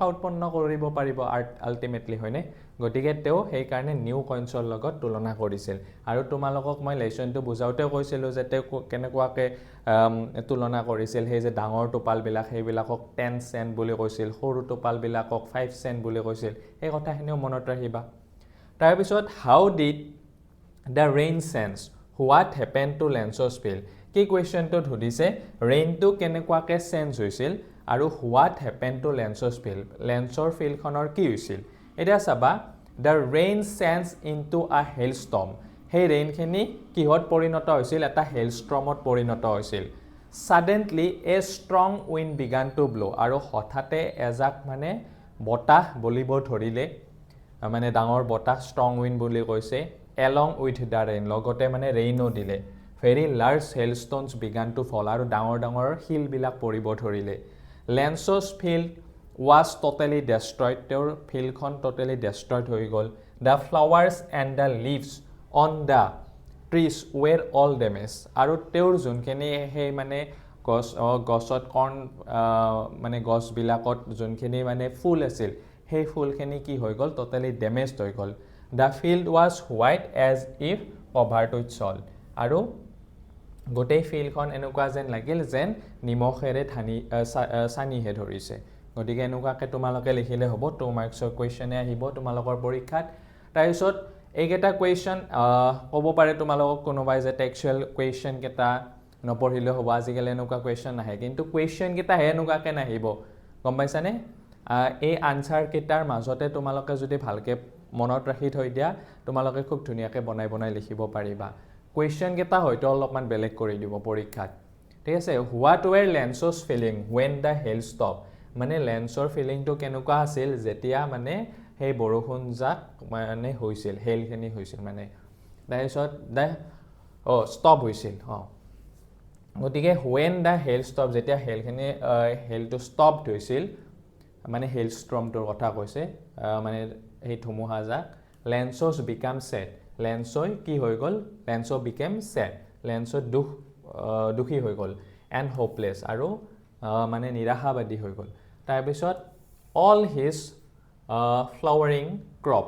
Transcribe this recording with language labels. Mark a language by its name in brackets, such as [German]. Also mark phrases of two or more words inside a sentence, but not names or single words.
[Assamese] উৎপন্ন কৰিব পাৰিব আল্টিমেটলি হয়নে গতিকে তেওঁ সেইকাৰণে [English] new coins [Assamese] লগত তুলনা কৰিছিল আৰু তোমালোকক মই লেচনটো বুজাওঁতেও কৈছিলোঁ যে তেওঁ কেনেকুৱাকৈ তুলনা কৰিছিল সেই যে ডাঙৰ টোপালবিলাক সেইবিলাকক 10 চেণ্ট বুলি কৈছিল সৰু টোপালবিলাকক 5 চেণ্ট বুলি কৈছিল সেই কথাখিনিও মনত ৰাখিবা তাৰপিছত [English] How did the rain change what happen to Lance's field [Assamese] কি কুৱেশ্যনটোত সুধিছে ৰেইনটো কেনেকুৱাকৈ চেঞ্জ হৈছিল আৰু [English] What happen to Lance's field [Assamese] লেন্সৰ ফিল্ডখনৰ কি হৈছিল এতিয়া চাবা [English] the rain change into a hailstorm [Assamese] সেই ৰেইনখিনি কিহত পৰিণত হৈছিল এটা হেলষ্ট্ৰমত পৰিণত হৈছিল [English] suddenly a strong wind began to blow [Assamese] আৰু হঠাতে এজাক মানে বতাহ বলিব ধৰিলে মানে ডাঙৰ বতাহ [English] strong wind [Assamese] বুলি কৈছে [English] along with the rain [Assamese] লগতে মানে ৰেইনো দিলে [English] very large hailstones began to fall [Assamese] আৰু ডাঙৰ ডাঙৰ শিল বিলাক পৰিব ধৰিলে [English] Lance's field was totally destroyed [Assamese] তেওঁৰ ফিল্ডখন [English] totally destroyed [Assamese] হৈ গ'ল [English] the flowers and the leaves on the trees were all damaged [Assamese] আৰু তেওঁৰ যোনখিনি সেই মানে গছত কৰ্ণ মানে গছবিলাকত যোনখিনি মানে ফুল আছিল সেই ফুলখিনি কি হৈ গ'ল [English] totally damaged [Assamese] হৈ গ'ল [English] the field was white as if covered with salt [Assamese] আৰু গোটেই ফিল্ডখন এনেকুৱা যেন লাগিল যেন নিমখেৰে সানিহে ধৰিছে গতিকে এনেকুৱাকৈ তোমালোকে লিখিলে হ'ব 2 মাৰ্কছৰ কুৱেশ্যনে আহিব তোমালোকৰ পৰীক্ষাত তাৰপিছত এইকেইটা কুৱেশ্যন ক'ব পাৰে তোমালোকক কোনোবাই যে [English] textual question [Assamese] কেইটা নপঢ়িলে হ'ব আজিকালি এনেকুৱা কুৱেশ্যন নাহে কিন্তু কুৱেশ্যন কেইটা এনেকুৱাকৈ নাহিব গম পাইছানে এই আনচাৰ কেইটাৰ মাজতে তোমালোকে যদি ভালকৈ মনত ৰাখি থৈ দিয়া তোমালোকে খুব ধুনীয়াকৈ বনাই লিখিব পাৰিবা কুৱেশ্যন কেইটা হয়তো অলপমান বেলেগ কৰি দিব পৰীক্ষাত ঠিক আছে [English] What were Lance's feeling when the hail stopped [Assamese] মানে লেন্সৰ ফিলিংটো কেনেকুৱা আছিল যেতিয়া মানে সেই বৰষুণ জাক মানে হৈছিল হেলখিনি হৈছিল মানে তাৰপিছত ষ্টপ হৈছিল গতিকে [English] when the hail stopped [Assamese] যেতিয়া হেলটো ষ্টপড হৈছিল মানে হেলষ্ট্ৰমটোৰ কথা কৈছে মানে সেই ধুমুহা জাক [English] Lance's become sad [Assamese] লেন্সই কি হৈ গ'ল [English] Lance became sad [Assamese] লেন্সৰ দুখী হৈ গ'ল [English] and hopeless [Assamese] আৰু মানে নিৰাশাবাদী হৈ গ'ল তাৰপিছত [English] all his flowering crops